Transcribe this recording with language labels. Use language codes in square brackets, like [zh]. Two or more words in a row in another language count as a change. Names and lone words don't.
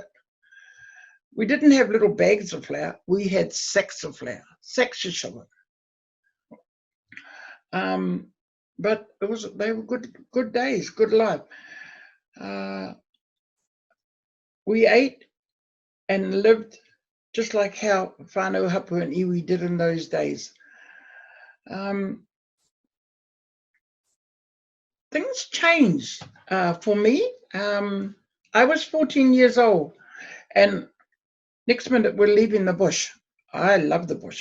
[en] We didn't have little bags of flour. We had sacks of flour, sacks of sugar. But they were good days, good life. We ate and lived just like how [mi] whānau hapu [en] and iwi did in those days. Things changed for me. I was 14 years old, and next minute we're leaving the bush. I love the bush.